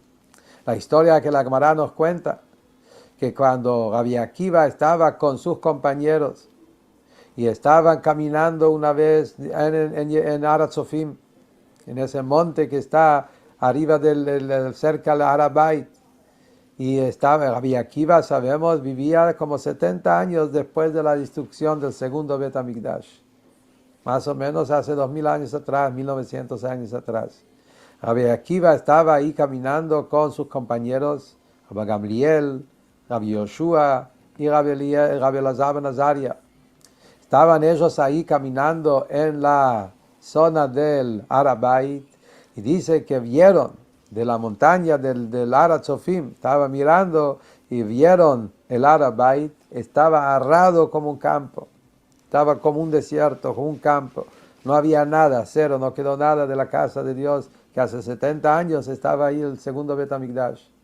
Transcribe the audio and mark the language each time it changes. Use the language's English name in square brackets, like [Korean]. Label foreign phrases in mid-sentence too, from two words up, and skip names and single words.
[Spanish] La historia que la Gemara nos cuenta, que cuando Rabbi Akiva estaba con sus compañeros y estaban caminando una vez en Aratzofim, en ese monte que está arriba cerca del Harabait, y estaba, Rabbi Akiva, sabemos, vivía como 70 años después de la destrucción del segundo Bet HaMikdash. Más o menos hace 2000 años atrás, 1900 años atrás. Rabbi Akiva estaba ahí caminando con sus compañeros, Rabbi Gamliel, Rabbi Yoshua y Rabbi Elazar ben Azaria. Estaban ellos ahí caminando en la zona del Harabait y dice que vieron de la montaña del Aratzofim, estaba mirando y vieron el Harabait, estaba arrado como un campo, estaba como un desierto, como un campo, no había nada, cero, no quedó nada de la casa de Dios, que hace 70 años estaba ahí el segundo Bet HaMikdash.